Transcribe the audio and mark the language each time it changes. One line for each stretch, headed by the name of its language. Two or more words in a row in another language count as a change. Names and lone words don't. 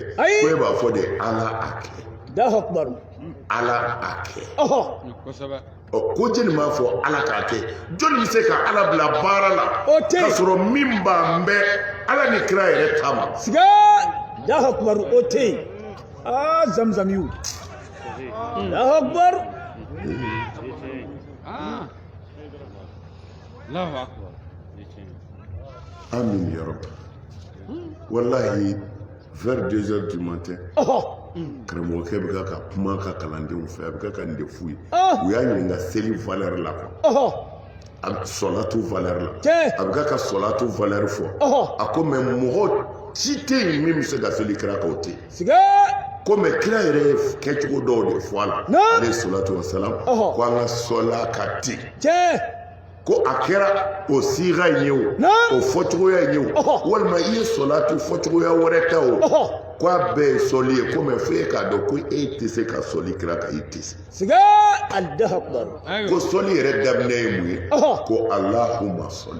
Bambara: ayi ko e b'a fɔ de ala a kɛ
Arabic: الله أكبر
Bambara: ala a kɛ kosɛbɛ ko jeli m'a fɔ ala k'a kɛ jɔnni bɛ se ka ala bila baara la o te k'a sɔrɔ min b'an bɛ ala ni kira yɛrɛ ta ma sige
Arabic: الله أكبر
Bambara: o te zamzam yu
Arabic: الله أكبر الله أكبر آمين يا ربي والله
French: vers 2 heures du matin
Bambara: karamɔgɔkɛ bɛ ka kuma ka kalandenw fɛ a bɛ ka nin de f'u ye u y'a ɲininka seli valeur la quoi a sɔlatu valeur la a bɛ ka sɔlatu valeur fɔ a ko mɛ mɔgɔ si tɛ yen min bɛ se ka seli kira kan o tɛ yen ko mɛ kira yɛrɛ ye kɛcogo dɔw de fɔ a la ale
Arabic: الصلاة والسلام
Bambara: ko an ka sɔla ka ten ko a kɛra o siga in ye o fɔcogoya in ye o walima i ye sɔlatu fɔcogoya wɛrɛ ta o ko a bɛɛ ye sɔli ye ko mɛ fo e k'a dɔn ko e tɛ se ka sɔli kira kan i tɛ se ko sɔli yɛrɛ daminɛ ye mun ye ko alahuma sɔli